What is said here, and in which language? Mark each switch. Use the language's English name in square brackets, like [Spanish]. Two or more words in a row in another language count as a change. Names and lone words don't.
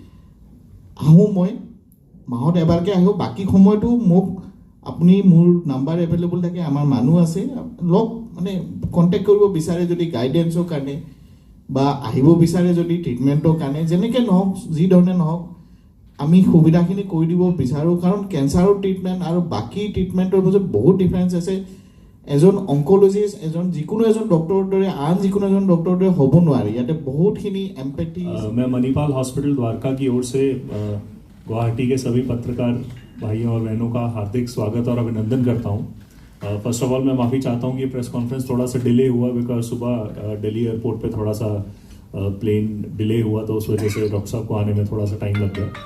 [Assamese] আহোঁ, মই মাহত এবাৰকৈ আহোঁ, বাকী সময়তো মোক আপুনি মোৰ [English] number available [Assamese] থাকে, আমাৰ মানুহ আছে, লগ মানে কণ্টেক্ট কৰিব বিচাৰে যদি গাইডেঞ্চৰ কাৰণে বা আহিব বিচাৰে যদি ট্ৰিটমেণ্টৰ কাৰণে, যেনেকৈ নহওক, যি ধৰণে নহওক আমি সুবিধাখিনি কৰি দিব বিচাৰোঁ। কাৰণ কেঞ্চাৰৰ ট্ৰিটমেণ্ট আৰু বাকী ট্ৰিটমেণ্টৰ মাজত বহুত ডিফাৰেঞ্চ আছে। এজন অংকলজিষ্ট যিকোনো এজন ডক্টৰৰ দৰে আন যিকোনো এজন ডক্টৰৰ দৰে হ'ব নোৱাৰে। ইয়াতে বহুতখিনি এম্পেথি। [Hindi] मैं मणिपाल हॉस्पिटल द्वारका की ओर से गुवाहाटी के सभी पत्रकार भाइयों और बहनों का हार्दिक स्वागत और अभिनंदन करता हूं। [English] first of all [Hindi] मैं माफ़ी चाहता हूं कि [English] press conference [Hindi] थोड़ा सा डिले हुआ, बिकॉज सुबह दिल्ली एयरपोर्ट पे थोड़ा सा [English] plane delay [Hindi] हुआ, तो उस वजह से डॉक्टर साहब को आने में थोड़ा सा टाइम लग गया।